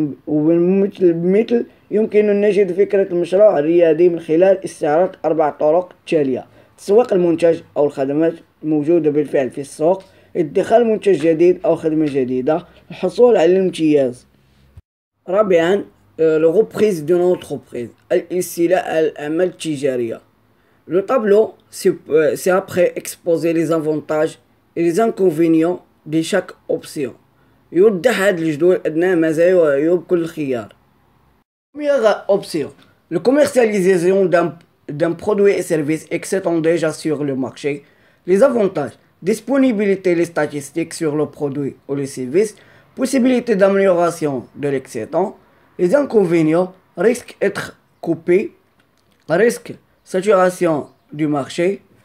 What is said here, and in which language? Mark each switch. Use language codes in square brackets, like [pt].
[ar] ومثل يمكن أن نجد فكرة المشروع الريادي من خلال استعراض 4 طرق تالية: تسويق المنتج أو الخدمات الموجودة بالفعل في السوق، ادخال منتج جديد أو خدمة جديدة، الحصول على الامتياز. رابعا، [fr] le reprise d'une entreprise، [ar] الاستيلاء على الأعمال التجارية. [fr] Le tableau, c'est après exposer les avantages et les inconvénients de chaque option. [ar] يوضح هذا الجدول أدنى مزايا وعيوب كل خيار. [fr] Première option: la commercialisation d'un produit et service existant déjà sur le marché. Les avantages: disponibilité des statistiques sur le produit ou le service, possibilité d'amélioration de l'existant. Les inconvénients: risque d'être coupé, risque saturation du marché.